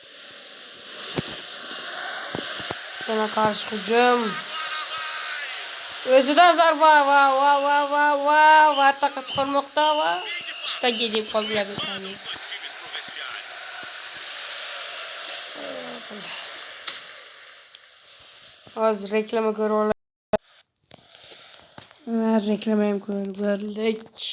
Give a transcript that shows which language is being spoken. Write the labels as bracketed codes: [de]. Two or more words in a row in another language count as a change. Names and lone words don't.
[uz] Yana qarshi hujum. [pt] Agora vai. [uz] O'zidan zarba va taqat qolmoqda va ishtaga deb qoldilar. [pt] Os times pro vestiário. [uz] Hozir reklama ko'rib olamiz. Reklama ham ko'rib bo'ldik.